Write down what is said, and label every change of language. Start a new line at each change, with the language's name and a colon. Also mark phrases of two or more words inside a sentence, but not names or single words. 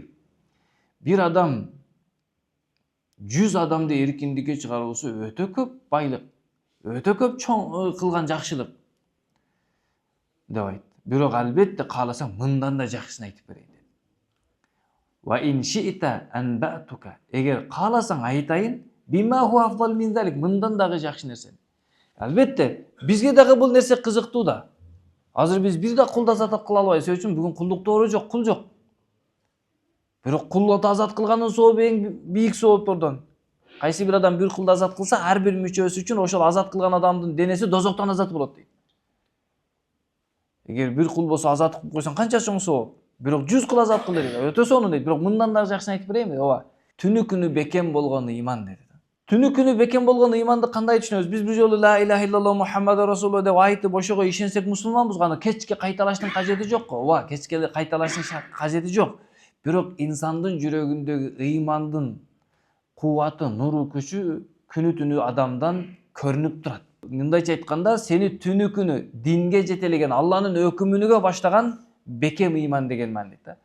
Kyrgyz: Бир адам 100 адамды эркиндикке чыгаруусу өтө көп байлык, өтө көп чоң кылган жакшылык деп айтты. Бирок албетте кааласаң мындан да жакшысын айтып берейин dedi.
Arabic: وإن شئت أنبأتك.
Kyrgyz: Эгер кааласаң айтайын,
Arabic: بما هو أفضل من ذلك,
Kyrgyz: мындан дагы жакшы нерсе. Албетте бизге дагы бул нерсе кызыктуу да. Азыр биз бир да кулду азат кыла албайбыз. Себеби үчүн бүгүн кулдук тоору жок, кул жок. Бирок кулду азат кылгандын сообу эң бийик сооптордон. Кайсы бир адам бир кулду азат кылса, ар бир мүчөсү үчүн ошол азат кылган адамдын денеси дозоктон азат болот дейт. Эгер бир кул болсо азат кылып койсоң канча чоң сооп. Бирок 100 кул азат кыл дейт. Өтө сонун дейт. Бирок мындан дагы жакшысын айтып берейинби? Ооба. Түнү күнү бекем болгон ыйман деди. Түнү күнү бекем болгон ыйманды кандай түшүнөбүз? Биз бир жолу
Arabic: لا إله إلا الله محمد رسول الله
Kyrgyz: деп айтып ошого ишенсек мусулманбыз. Аны кечке кайталаштын кажети жок го. Ооба, кечке кайталаштын кажети жок. Бирок инсандын жүрөгүндөгү ыймандын кубаты, нуру, күчү күнү түнү адамдан көрүнүп турат. Мындайча айтканда, сени түнү күнү динге жетелеген, Алланын өкүмүнүгө баштаган бекем ыйман деген маанид да.